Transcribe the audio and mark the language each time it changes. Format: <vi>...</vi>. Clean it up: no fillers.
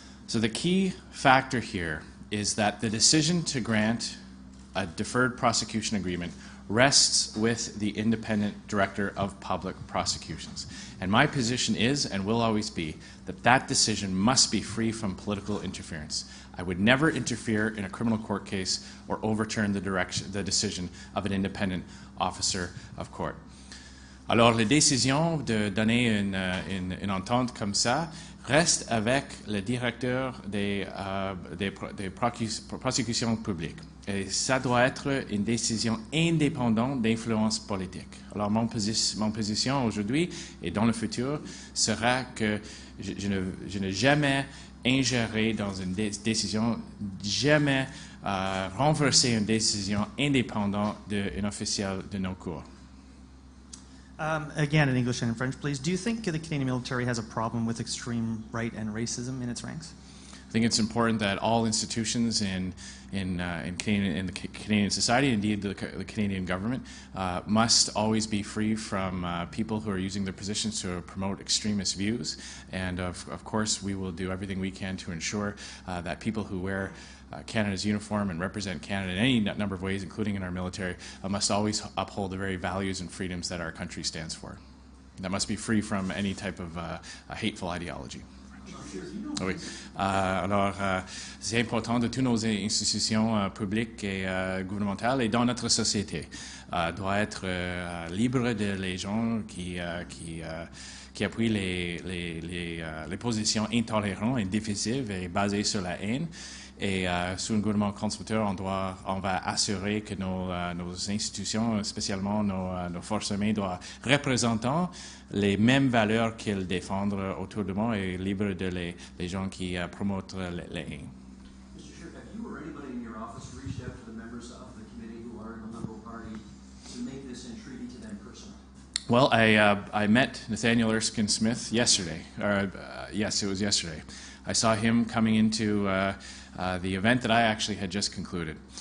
<en>So the key factor here is that the decision to grant a deferred prosecution agreement rests with the independent director of public prosecutions. And my position is, and will always be, that that decision must be free from political interference. I would never interfere in a criminal court case or overturn the decision of an independent officer of court.</en> <fr>Alors, la décision de donner une entente comme ça reste avec le directeur des prosécutions publiques. Et ça doit être une décision indépendante d'influence politique. Alors, mon position aujourd'hui et dans le futur sera que je ne jamais ingérer dans une décision, jamais renverser une décision indépendante d'un officiel de nos cours.</fr> <en>Again, in English and in French, please. Do you think the Canadian military has a problem with extreme right and racism in its ranks? I think it's important that all institutions in the Canadian society, indeed the Canadian government, must always be free from people who are using their positions to promote extremist views. And of course, we will do everything we can to ensure that people who wear Canada's uniform and represent Canada in any number of ways, including in our military, must always uphold the very values and freedoms that our country stands for. That must be free from any type of hateful ideology.</en> <fr>Oui. Alors, c'est important de toutes nos institutions publiques et gouvernementales et dans notre société doit être libre de les gens qui appuient les positions intolérantes et difficiles et basées sur la haine. Et sous un gouvernement conservateur, on va assurer que nos institutions, spécialement nos forces armées, doivent représenter les mêmes valeurs qu'elles défendent autour de moi et libres de les gens qui promotent les haines.</fr> <en>Mr. Chair, have you or anybody in your office reached out to the members of the committee who are in the Liberal Party to make this entreaty to them personally? Well, I met Nathaniel Erskine Smith yesterday. Yes, it was yesterday. I saw him coming into the event that I actually had just concluded.</en>